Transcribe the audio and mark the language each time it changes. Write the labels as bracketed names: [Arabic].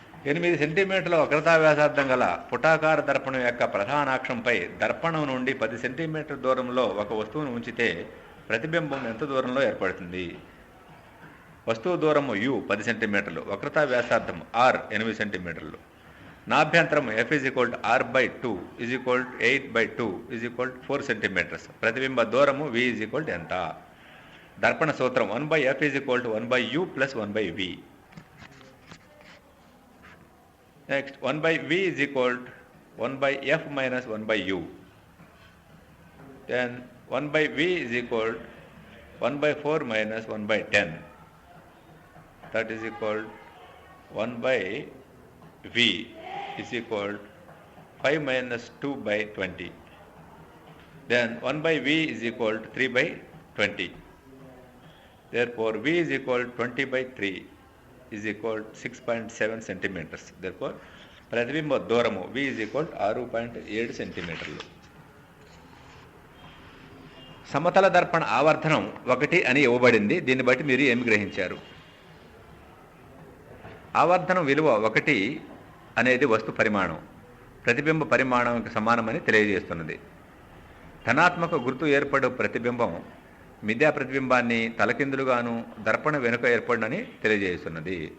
[Telugu] ఎనిమిది సెంటీమీటర్ల వక్రతా వ్యాసార్థం గల పుటాకార దర్పణం యొక్క ప్రధానాక్షంపై దర్పణం నుండి 10 సెంటీమీటర్ల దూరంలో ఒక వస్తువును ఉంచితే ప్రతిబింబం ఎంత దూరంలో ఏర్పడుతుంది? వస్తువు దూరము u 10 సెంటీమీటర్లు, వక్రతా వ్యాసార్థం r 8 సెంటీమీటర్లు. నాభ్యంతరం f r/2 8/2 4 సెంటీమీటర్స్. ప్రతిబింబ దూరము v ఎంత? దర్పణ సూత్రం 1/f 1/u + 1/v. [English] Next, 1/v is equal 1 by f minus 1 by u. Then 1 by v is equal 1 by 4 minus 1 by 10. That is equal 1 by v is equal 5 minus 2 by 20. Then 1 by v is equal to 3 by 20. Therefore, v is equal to 20 by 3 is equal to 6.7 centimeters. Therefore, [Telugu] ప్రతిబింబ దూరము [English] v is equal to 6.7 సెంటీమీటర్లు. [Telugu] సమతల దర్పణ ఆవర్ధనం 1 అని ఇవ్వబడింది. దీన్ని బట్టి మీరు ఏమి గ్రహించారు? ఆవర్ధనం విలువ 1 అనేది వస్తు పరిమాణం ప్రతిబింబ పరిమాణానికి సమానమని తెలియజేస్తున్నది. ధనాత్మక గుర్తు ఏర్పడు ప్రతిబింబం మిథ్యా ప్రతిబింబాన్ని తలకిందులుగాను దర్పణ వెనుక ఏర్పడినని తెలియజేస్తున్నది.